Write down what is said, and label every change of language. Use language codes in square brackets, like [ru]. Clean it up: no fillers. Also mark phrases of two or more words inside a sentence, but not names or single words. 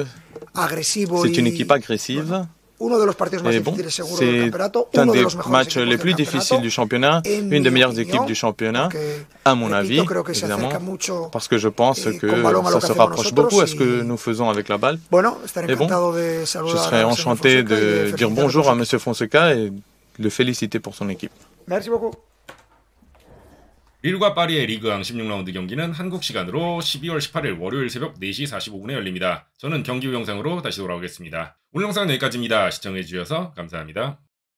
[fr] C'est une équipe agressive. Et bon, c'est un des matchs les plus difficiles du championnat, une des meilleures équipes du championnat, à mon avis, évidemment, parce que je pense que ça se rapproche beaucoup à ce que nous faisons avec la balle. Et bon, je serais enchanté de dire bonjour à M. Fonseca et le féliciter pour son équipe. Merci beaucoup. [ko] 릴과 파리의 리그왕 16라운드 경기는 한국 시간으로 12월 18일 월요일 새벽 4시 45분에 열립니다. 저는 경기 후 영상으로 다시 돌아오겠습니다. 오늘 영상은 여기까지입니다. 시청해주셔서 감사합니다.